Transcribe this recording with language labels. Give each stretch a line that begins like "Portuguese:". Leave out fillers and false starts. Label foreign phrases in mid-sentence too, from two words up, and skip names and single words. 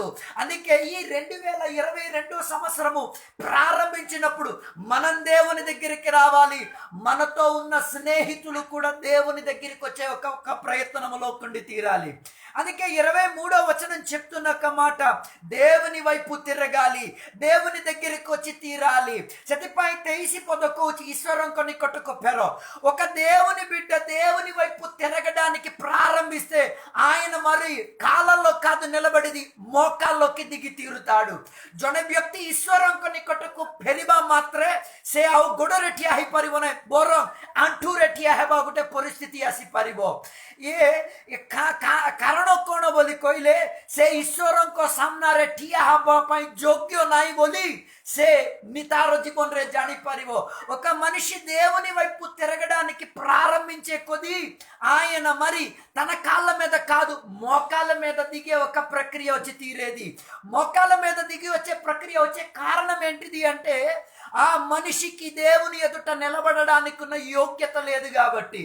Telugu: అందుకే ఈ 2022 సంవత్సరము ప్రారంభించినప్పుడు మనం దేవుని దగ్గరికి రావాలి, మనతో ఉన్న స్నేహితులు కూడా దేవుని దగ్గరికి వచ్చే ఒక ప్రయత్నంలో ఉండి తీరాలి. అందుకే 23వ వచనం చెప్తున్న ఒక మాట, దేవుని వైపు తిరగాలి, దేవుని దగ్గరికి వచ్చి తీరాలి.
Odia: ସେଥିପାଇଁ 23 ପଦ କହୁଛି ଈଶ୍ୱରଙ୍କ ନିକଟକୁ ଫେର.
Telugu: ఒక దేవుని బిడ్డ దేవుని వైపు తిరగడానికి ప్రారంభిస్తే ఆయన మరి కాళ్ళల్లో కాదు నిలబడిది, మోకాల్లోకి దిగి తీరుతాడు.
Odia: ଜଣେ ବ୍ୟକ୍ତି ଈଶ୍ୱରଙ୍କ ନିକଟକୁ ଫେରିବା ମାତ୍ରେ ସେ ଆଉ ଗୋଡ଼ରେ ଠିଆ ହେଇପାରିବ ନାହିଁ, ବରଂ ଆଣ୍ଠୁରେ ଠିଆ ହେବା ଗୋଟେ ପରିସ୍ଥିତି ଆସିପାରିବ. କାରଣ କ'ଣ ବୋଲି କହିଲେ ସେ ଈଶ୍ୱରଙ୍କ ସାମ୍ନାରେ ଠିଆ ହେବା ପାଇଁ ଯୋଗ୍ୟ ନାହିଁ ବୋଲି ସେ ତାର జీవନରେ ଜାଣିପାରିବ.
Telugu: ఒక మనిషి దేవుని వైపు తిరగడానికి ప్రారంభించే కొద్దీ ఆయన మరి తన కాళ్ళ మీద కాదు మోకాళ్ళ మీద దిగే ఒక ప్రక్రియ వచ్చి తీరేది. మోకాళ్ళ మీద దిగి వచ్చే ప్రక్రియ వచ్చే కారణం ఏంటిది అంటే ఆ మనిషికి దేవుని ఎదుట నిలబడడానికి ఉన్న యోగ్యత లేదు కాబట్టి.